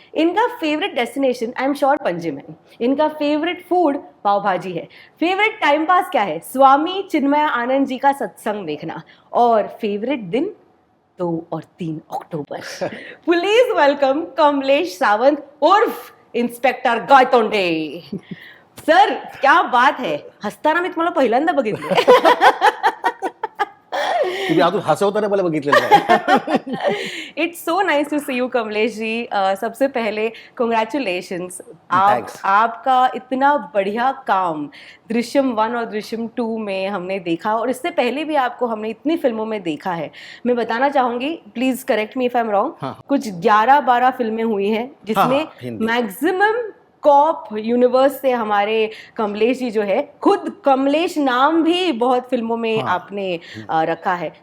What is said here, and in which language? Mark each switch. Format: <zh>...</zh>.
<hi>इनका favourite destination</hi> <en>I am sure</en> <hi>Panjim है, इनका फेवरेट फूड पाव भाजी है, फेवरेट टाइम पास क्या है, स्वामी चिन्मय आनंद जी का सत्संग देखना, और फेवरेट दिन 2 और 3 अक्टूबर। प्लीज वेलकम कमलेश सावंत उर्फ इंस्पेक्टर गायतोंडे।</hi> <mr>सर, क्या बात है, हसताना मी तुम्हाला पहिल्यांदा बघितलं। तुम्ही अजून हसवताना मला बघितलेलं आहे।</mr> <en>it's so nice to see you</en> <hi>Kamlesh ji. सबसे पहले कॉन्ग्रेचुलेशंस, आपका इतना बढ़िया काम दृश्यम 1 और दृश्यम 2 में हमने देखा, और इससे पहले भी आपको हमने इतनी फिल्मों में देखा है। मैं बताना चाहूंगी,</hi> <en>please correct me if I am wrong,</en> <hi>कुछ 11-12 फिल्में हुई हैं जिसमें मैक्सिमम कॉप यूनिवर्स से हमारे कमलेश जी जो है, खुद कमलेश नाम भी बहुत फिल्मों में आपने रखा है।</hi>